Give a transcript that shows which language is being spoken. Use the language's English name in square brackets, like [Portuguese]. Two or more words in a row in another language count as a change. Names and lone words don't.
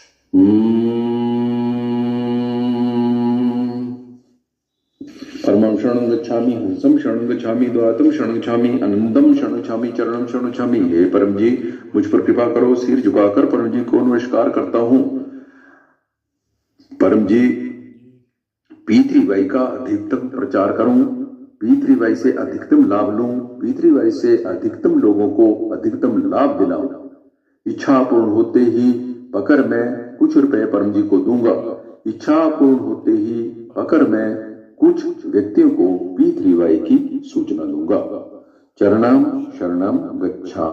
[Sanskrit] परमं शरणं गच्छामि, हंसं शरणं गच्छामि, द्वैतम शरणं गच्छामि, आनंदम शरणं गच्छामि, चरणम शरणं गच्छामि। [Hindi] हे परम जी, मुझ पर कृपा करो। सिर झुकाकर परम जी को नमस्कार करता हूं। परम जी, पी3वाई का अधिकतम प्रचार करूं, पी3वाई से अधिकतम लाभ लूं, पी3वाई से अधिकतम लोगों को अधिकतम लाभ दिलाऊं। इच्छा पूर्ण होते ही पकड़ मैं कुछ रुपए परम जी को दूंगा। इच्छा पूर्ण होते ही पकड़ मैं कुछ व्यक्तियों को पी3वाई की सूचना दूंगा। [Sanskrit] चरणम शरणम गच्छामि।